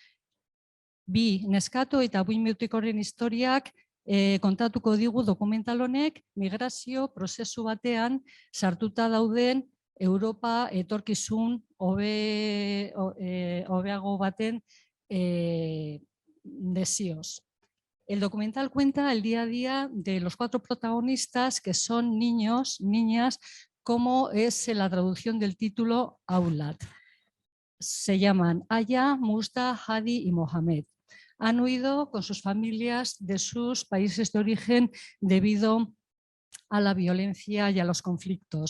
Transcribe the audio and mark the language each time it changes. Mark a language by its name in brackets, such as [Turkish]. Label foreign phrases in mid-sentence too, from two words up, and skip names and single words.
[Basque] 2 neskato eta 2 mutikoren historiak kontatuko digu dokumental honek migrazio prozesu batean sartuta dauden Europa etorkizun hobeago baten desioz. [Spanish] El documental cuenta el día a día de los 4 protagonistas que son niños, niñas, como es la traducción del título Aulat. Se llaman Aya, Musda, Hadi y Mohamed. Han huido con sus familias de sus países de origen debido a la violencia y a los conflictos.